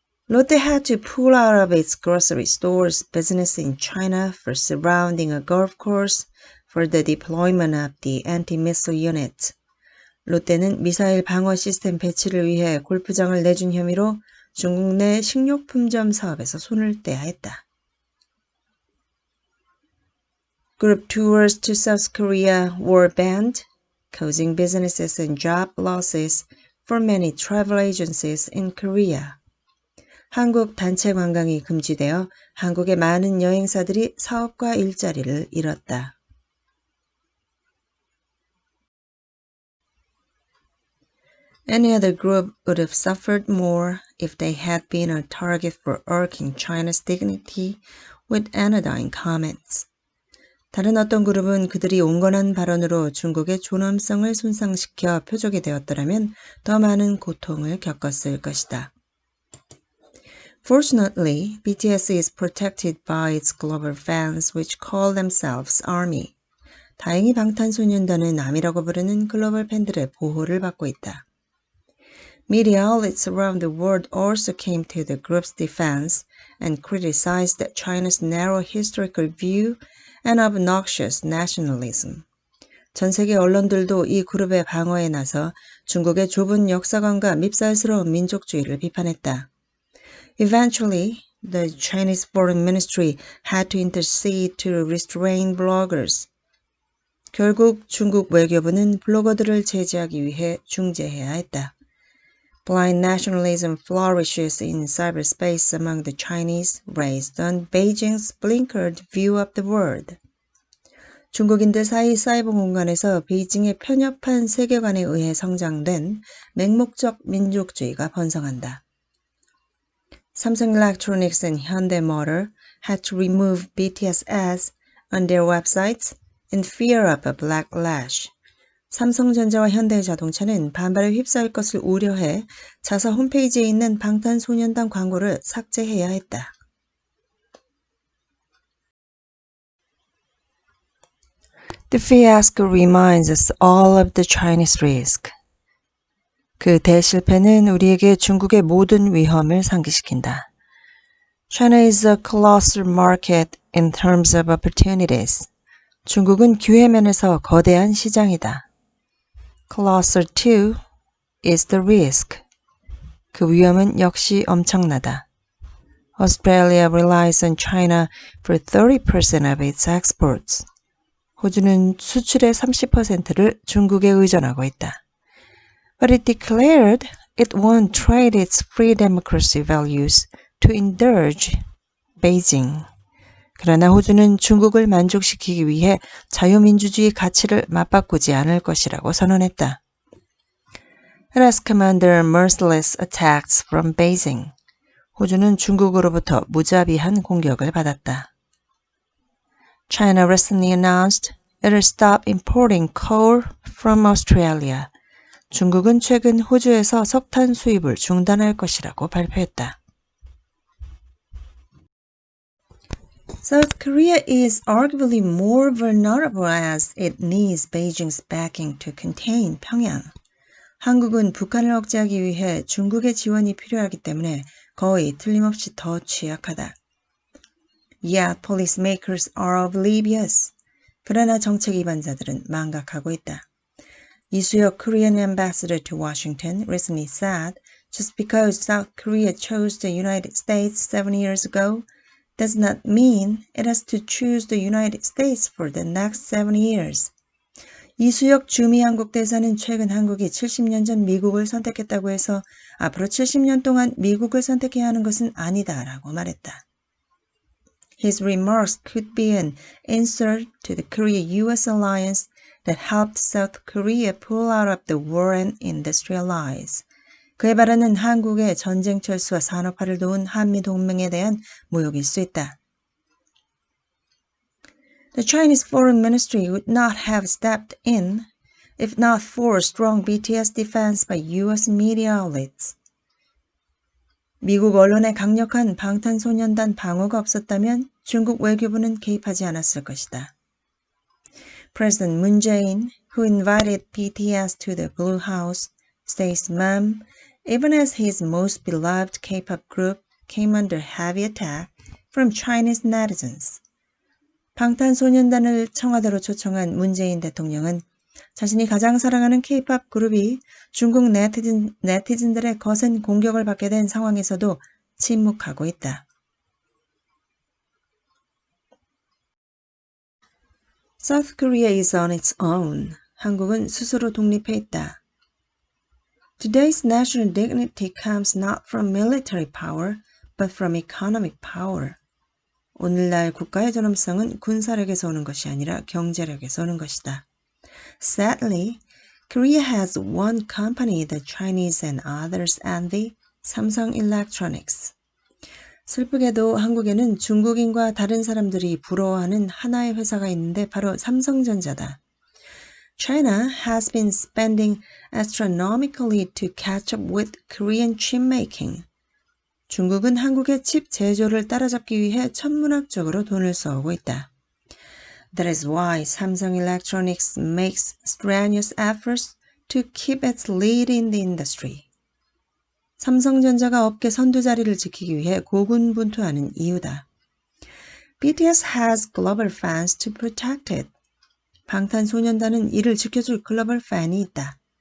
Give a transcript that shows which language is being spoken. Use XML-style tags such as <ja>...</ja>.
<en>Lotte had to pull out of its grocery store's business in China for surrounding a golf course for the deployment of the anti-missile unit.</en> <ko>롯데는 미사일 방어 시스템 배치를 위해 골프장을 내준 혐의로 중국 내 식료품점 사업에서 손을 떼야 했다.</ko> <en>Group tours to South Korea were banned, causing businesses and job losses for many travel agencies in Korea.</en> <ko>한국 단체 관광이 금지되어 한국의 많은 여행사들이 사업과 일자리를 잃었다.</ko> <en>Any other group would have suffered more if they had been a target for irking China's dignity with anodyne comments.</en> <ko>다른 어떤 그룹은 그들이 온건한 발언으로 중국의 존엄성을 손상시켜 표적이 되었더라면 더 많은 고통을 겪었을 것이다.</ko> <en>Fortunately, BTS is protected by its global fans which call themselves ARMY.</en> <ko>다행히 방탄소년단은 ARMY라고 부르는 글로벌 팬들의 보호를 받고 있다.</ko> <en>Media outlets around the world also came to the group's defense and criticized China's narrow historical view and obnoxious nationalism.</en> <ko>전 세계 언론들도 이 그룹의 방어에 나서 중국의 좁은 역사관과 밉살스러운 민족주의를 비판했다.</ko> <en>Eventually, the Chinese Foreign Ministry had to intercede to restrain bloggers.</en> <ko>결국 중국 외교부는 블로거들을 제재하기 위해 중재해야 했다.</ko> <en>Blind nationalism flourishes in cyberspace among the Chinese, based on Beijing's blinkered view of the world.</en> <ko>중국인들 사이 사이버 공간에서 베이징의 편협한 세계관에 의해 성장된 맹목적 민족주의가 번성한다.</ko> <en>Samsung Electronics and Hyundai Motor had to remove BTS ads on their websites in fear of a backlash.</en> <ko>삼성전자와 현대자동차는 반발에 휩싸일 것을 우려해 자사 홈페이지에 있는 방탄소년단 광고를 삭제해야 했다.</ko> <en>The fiasco reminds us all of the Chinese risk.</en> <ko>그 대실패는 우리에게 중국의 모든 위험을 상기시킨다.</ko> <en>China is a colossal market in terms of opportunities.</en> <ko>중국은 기회면에서 거대한 시장이다.</ko> <en>Colossal too is the risk.</en> <ko>그 위험은 역시 엄청나다.</ko> <en>Australia relies on China for 30% of its exports.</en> <ko>호주는 수출의 30%를 중국에 의존하고 있다.</ko> <en>But it declared it won't trade its free democracy values to indulge Beijing.</en> <ko>그러나 호주는 중국을 만족시키기 위해 자유민주주의 가치를 맞바꾸지 않을 것이라고 선언했다.</ko> <en>It has commanded merciless attacks from Beijing.</en> <ko>호주는 중국으로부터 무자비한 공격을 받았다.</ko> <en>China recently announced it will stop importing coal from Australia.</en> <ko>중국은 최근 호주에서 석탄 수입을 중단할 것이라고 발표했다.</ko> <en>South Korea is arguably more vulnerable as it needs Beijing's backing to contain 평양.</en> <ko>한국은 북한을 억제하기 위해 중국의 지원이 필요하기 때문에 거의 틀림없이 더 취약하다.</ko> <en>Yet policymakers are oblivious.</en> <ko>그러나 정책 위반자들은 망각하고 있다.</ko> <en>이수혁 Korean ambassador to Washington recently said, just because South Korea chose the United States 7 years ago does not mean it has to choose the United States for the next 7 years.</en> <ko>이수혁 주미 한국 대사는 최근 한국이 70년 전 미국을 선택했다고 해서 앞으로 70년 동안 미국을 선택해야 하는 것은 아니다라고 말했다.</ko> <en>His remarks could be an insult to the Korea-US alliance that helped South Korea pull out of the war and industrialize.</en> <ko>그의 발언은 한국의 전쟁 철수와 산업화를 도운 한미동맹에 대한 모욕일 수 있다.</ko> <en>The Chinese Foreign Ministry would not have stepped in if not for strong BTS defense by US media outlets.</en> <ko>미국 언론의 강력한 방탄소년단 방어가 없었다면 중국 외교부는 개입하지 않았을 것이다.</ko> <en>President Moon Jae-in, who invited BTS to the Blue House, stays mum, even as his most beloved K-pop group came under heavy attack from Chinese netizens.</en> <ko>방탄소년단을 청와대로 초청한 문재인 대통령은 자신이 가장 사랑하는 K-pop 그룹이 중국 네티즌들의 거센 공격을 받게 된 상황에서도 침묵하고 있다.</ko> <en>South Korea is on its own.</en> <ko>한국은 스스로 독립해 있다.</ko> <en>Today's national dignity comes not from military power, but from economic power.</en> <ko>오늘날 국가의 존엄성은 군사력에서 오는 것이 아니라 경제력에서 오는 것이다.</ko> <en>Sadly, Korea has one company that Chinese and others envy, Samsung Electronics.</en> <ko>슬프게도 한국에는 중국인과 다른 사람들이 부러워하는 하나의 회사가 있는데 바로 삼성전자다.</ko> <en>China has been spending astronomically to catch up with Korean chip making.</en> <ko>중국은 한국의 칩 제조를 따라잡기 위해 천문학적으로 돈을 써오고 있다.</ko> <en>That is why Samsung Electronics makes strenuous efforts to keep its lead in the industry.</en> <ko>삼성전자가 업계 선두 자리를 지키기 위해 고군분투하는 이유다.</ko> <en>BTS has global fans to protect it.</en> <ko>방탄소년단은 이를 지켜줄 글로벌 팬이 있다.</ko>